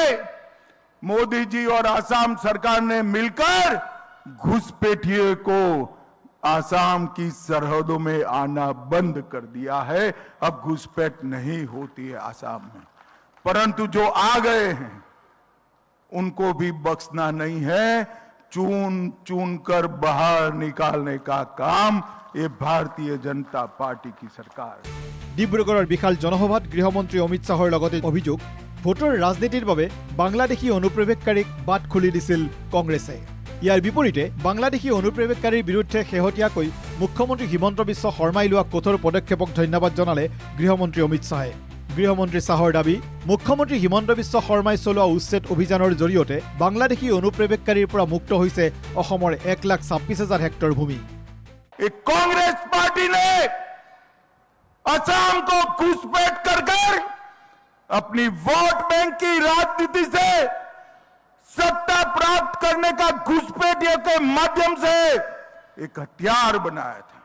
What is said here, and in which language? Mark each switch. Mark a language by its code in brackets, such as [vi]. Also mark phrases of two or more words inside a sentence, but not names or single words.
[hi] मोदी जी और आसाम सरकार ने मिलकर घुसपैठियों को आसाम की सरहदों में आना बंद कर दिया है। अब घुसपैठ नहीं होती है आसाम में, परंतु जो आ गए हैं उनको भी बख्शना नहीं है। चून चून कर बाहर निकालने का काम ये भारतीय जनता पार्टी की सरकार। [as] ডিব্ৰুগড়ৰ বিশাল জনসভাত গৃহমন্ত্ৰী অমিত শ্বাহৰ লগতে অভিযোগ, ভোটৰ ৰাজনীতিৰ বাবে বাংলাদেশী অনুপ্ৰৱেশকাৰীক বাট খুলি দিছিল কংগ্ৰেছে। ইয়াৰ বিপৰীতে বাংলাদেশী অনুপ্ৰৱেশকাৰীৰ বিৰুদ্ধে শেহতীয়াকৈ মুখ্যমন্ত্ৰী হিমন্ত বিশ্ব শৰ্মাই লোৱা কঠোৰ পদক্ষেপক ধন্যবাদ জনালে গৃহমন্ত্ৰী অমিত শ্বাহে। গৃহমন্ত্ৰী শ্বাহৰ দাবী, মুখ্যমন্ত্ৰী হিমন্ত বিশ্ব শৰ্মাই চলোৱা উচ্ছেদ অভিযানৰ জৰিয়তে বাংলাদেশী অনুপ্ৰৱেশকাৰীৰ পৰা মুক্ত হৈছে অসমৰ 1,26,000 হেক্টৰ ভূমি। [hi] कांग्रेस पार्टी ने असम को घुसपैठ कर कर अपनी वोट बैंक की राजनीति से सत्ता प्राप्त करने का घुसपैठियों के माध्यम से एक हथियार बनाया था।